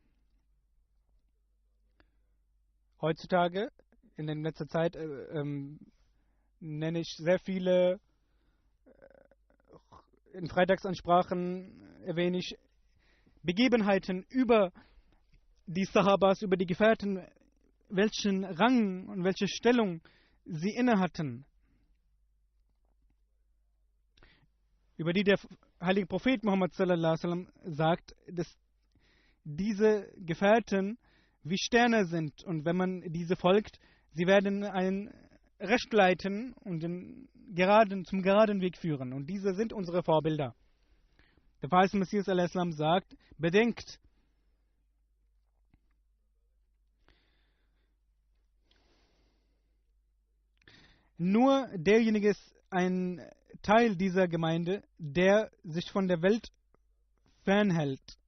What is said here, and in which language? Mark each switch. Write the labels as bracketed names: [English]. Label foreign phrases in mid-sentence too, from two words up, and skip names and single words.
[German] Heutzutage, in der letzten Zeit, nenne ich sehr viele, in Freitagsansprachen erwähne ich Begebenheiten über die Sahabas, über die Gefährten, welchen Rang und welche Stellung sie innehatten, über die der heilige Prophet Muhammad [Arabic] صلى الله عليه وسلم [German] sagt, dass diese Gefährten wie Sterne sind und wenn man diese folgt, sie werden ein Recht leiten und zum geraden Weg führen. Und diese sind unsere Vorbilder. Der verheißene Messias [Arabic] صلى الله عليه وسلم [German] sagt, bedenkt, nur derjenige ist ein Teil dieser Gemeinde, der sich von der Welt fernhält.